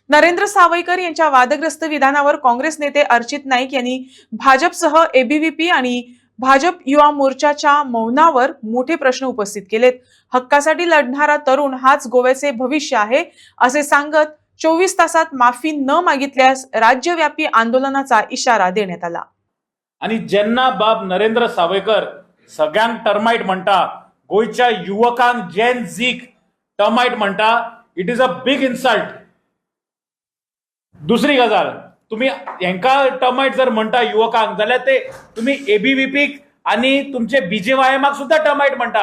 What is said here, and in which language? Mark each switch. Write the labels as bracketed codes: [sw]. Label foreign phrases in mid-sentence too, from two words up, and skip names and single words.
[mr] नरेंद्र सावयकर यांच्या वादग्रस्त विधानावर काँग्रेस नेते अर्चित नाईक यांनी भाजपसह एबीव्हीपी आणि भाजप युवा मोर्चाच्या मौनावर मोठे प्रश्न उपस्थित केलेत। हक्कासाठी लढणारा तरुण हाच गोव्याचे भविष्य आहे असे सांगत 24 तासात माफी न मागितल्यास राज्यव्यापी आंदोलनाचा इशारा देण्यात आला। [kok] आणि ज्यांना बाब नरेंद्र सावयकर सगळ्यांक टर्माइट म्हणता, गोयच्या युवकांक जेन झीक टर्माइट म्हणता, [en] It is a big insult. [kok] दुसरी गजाल, तुम्ही हेंका टर्माइट जर म्हणता युवकांक जाल्यार ते तुम्ही एबीव्हीपीक आणि तुमचे बीजेवायएमाक सुद्धा टर्माइट म्हणता।